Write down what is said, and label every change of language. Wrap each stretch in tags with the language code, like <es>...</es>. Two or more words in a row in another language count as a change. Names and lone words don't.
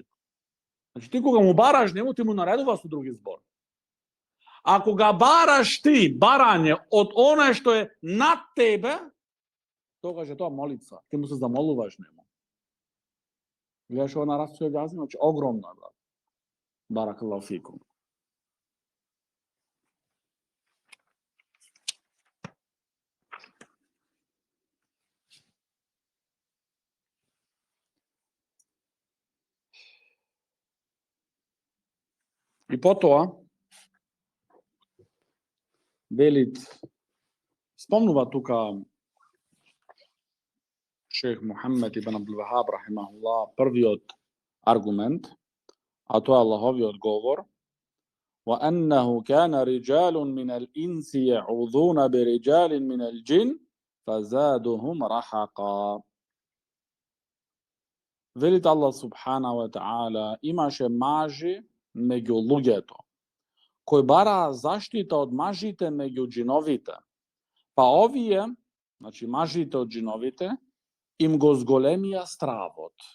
<mk>Значи, ти кога му бараш нему, ти му наредува со други збор. Ако га бараш ти барање од оној што е над тебе, тогаш е тоа молитва. Ти му се замолуваш нему. Гледаш ова на расција гази, значи огромна, брат.</mk> <ar>بارك الله فيكم.</ar> <mk>И потоа, велит, спомнува тука шейх Мухамед ибн Абдул Вахаб, рахимахуллах, првиот аргумент, а тоа е Аллаховиот говор,</mk> <ar>وَأَنَّهُ كَانَ رِجَالٌ مِنَ الْإِنْسِ يَعُوذُونَ بِرِجَالٍ مِنَ الْجِنِّ فَزَادُهُمْ رَحَقًا.</ar> <mk>Велит Аллах</mk> <ar>سبحانه وتعالى,</ar> <mk>имаше мажи меѓу луѓето, кои бараа заштита од мажите меѓу џиновите. Па овие, значи мажите од џиновите, им го зголемија стравот.</mk>